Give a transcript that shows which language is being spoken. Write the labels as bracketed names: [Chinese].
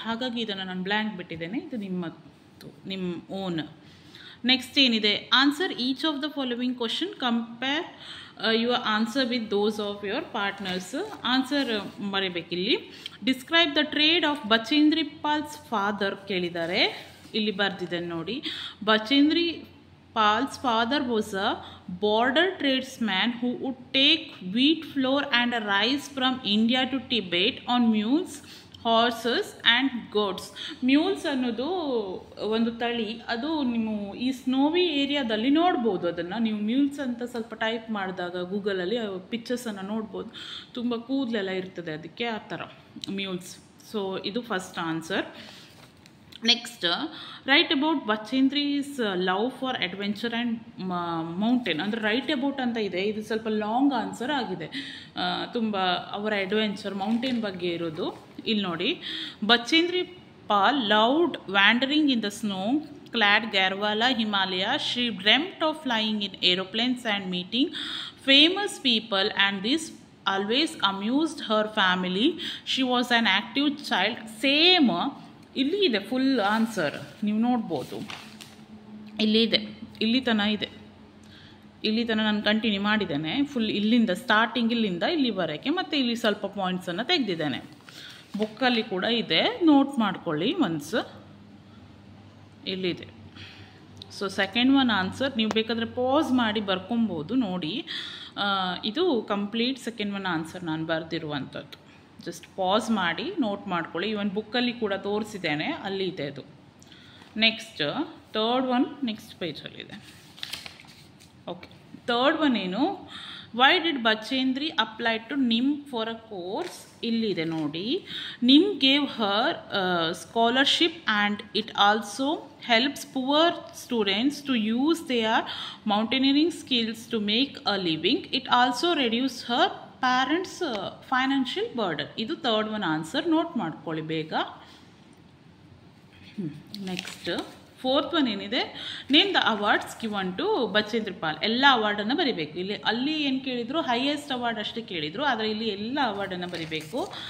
[Kannada] ಹಾಗಾಗಿ ಇದನ್ನು ನಾನು ಬ್ಲ್ಯಾಂಕ್ ಬಿಟ್ಟಿದ್ದೇನೆ, ಇದು ನಿಮ್ಮ ಓನ್. ನೆಕ್ಸ್ಟ್ ಏನಿದೆ, [English] Answer each of the following question, compare your answer with those of your partners. [Kannada] Answer ಬರೀಬೇಕಿಲ್ಲಿ. [English] describe the trade of Bachendri Pal's father [Kannada] ಕೇಳಿದ್ದಾರೆ, ಇಲ್ಲಿ ಬರ್ದಿದ್ದೇನೆ ನೋಡಿ. [English] Bachendri Pal's father was a border tradesman who would take wheat flour and rice from India to Tibet on mules, horses and goats. [Kannada] mules ಅನ್ನೋದು ಒಂದು ತಳಿ, ಅದು ನೀವು ಈ ಸ್ನೋವಿ ಏರಿಯಾದಲ್ಲಿ ನೋಡ್ಬೋದು. ಅದನ್ನು ನೀವು ಮ್ಯೂಲ್ಸ್ ಅಂತ ಸ್ವಲ್ಪ ಟೈಪ್ ಮಾಡಿದಾಗ ಗೂಗಲಲ್ಲಿ ಪಿಕ್ಚರ್ಸನ್ನು ನೋಡ್ಬೋದು. ತುಂಬ ಕೂದಲೆಲ್ಲ ಇರ್ತದೆ ಅದಕ್ಕೆ, ಆ ಥರ ಮ್ಯೂಲ್ಸ್. ಸೊ ಇದು first answer. [English] Next, write about Bachendri's love for adventure and mountain. [Kannada] ಅಂದರೆ ರೈಟ್ ಅಬೌಟ್ ಅಂತ ಇದೆ, ಇದು ಸ್ವಲ್ಪ ಲಾಂಗ್ ಆನ್ಸರ್ ಆಗಿದೆ. ತುಂಬ ಅವರ ಅಡ್ವೆಂಚರ್ ಮೌಂಟೇನ್ ಬಗ್ಗೆ ಇರೋದು. ಇಲ್ಲಿ ನೋಡಿ, [English] Bachendri Pal loved wandering in the snow, clad Garhwala Himalaya. She dreamt of flying in aeroplanes and meeting famous people, and this always amused her family. She was an active child. [Kannada] Same ಇಲ್ಲಿ ಇದೆ full answer, ನೀವು ನೋಡ್ಬೋದು. ಇಲ್ಲಿ ಇದೆ, ಇಲ್ಲಿ ತನಕ ಇದೆ, ಇಲ್ಲಿ ತನಕ ನಾನು ಕಂಟಿನ್ಯೂ ಮಾಡಿದ್ದೇನೆ ಫುಲ್, ಇಲ್ಲಿಂದ ಸ್ಟಾರ್ಟಿಂಗ್ ಇಲ್ಲಿಂದ ಇಲ್ಲಿವರೆಗೆ, ಮತ್ತು ಇಲ್ಲಿ ಸ್ವಲ್ಪ ಪಾಯಿಂಟ್ಸನ್ನು ತೆಗೆದಿದ್ದೇನೆ. ಬುಕ್ಕಲ್ಲಿ ಕೂಡ ಇದೆ, ನೋಟ್ ಮಾಡ್ಕೊಳ್ಳಿ ಒನ್ಸ್, ಇಲ್ಲಿದೆ. ಸೊ ಸೆಕೆಂಡ್ ಒನ್ ಆನ್ಸರ್ ನೀವು ಬೇಕಾದರೆ ಪಾಸ್ ಮಾಡಿ ಬರ್ಕೊಬೋದು ನೋಡಿ. ಇದು ಕಂಪ್ಲೀಟ್ ಸೆಕೆಂಡ್ ಒನ್ ಆನ್ಸರ್ ನಾನು ಬರೆದಿರುವಂಥದ್ದು. ಜಸ್ಟ್ ಪಾಸ್ ಮಾಡಿ ನೋಟ್ ಮಾಡ್ಕೊಳ್ಳಿ. ಇವನ್ ಬುಕ್ಕಲ್ಲಿ ಕೂಡ ತೋರಿಸಿದ್ದೇನೆ, ಅಲ್ಲಿ ಇದೆ ಅದು. Next third one next ಪೇಜಲ್ಲಿದೆ. [English] okay, [Kannada] third one ಏನು, [English] Why did Bachendri apply to NIM for a course? [Kannada] ಇಲ್ಲಿದೆ ನೋಡಿ. [English] NIM gave her scholarship and it also helps poor students to use their mountaineering skills to make a living. It also reduces her parents financial burden. [Kannada] ಇದು third one answer, note ಮಾಡ್ಕೊಳ್ಳಿ ಬೇಗ. [English] Next fourth one ಏನಿದೆ, name the awards given to Bachendri Pal. [Kannada] ಎಲ್ಲ ಅವಾರ್ಡನ್ನು ಬರಿಬೇಕು. ಅಲ್ಲಿ ಏನು ಕೇಳಿದ್ರು, highest award ಅಷ್ಟೇ ಕೇಳಿದರು, ಆದರೆ ಇಲ್ಲಿ ಎಲ್ಲ ಅವಾರ್ಡನ್ನು ಬರಿಬೇಕು.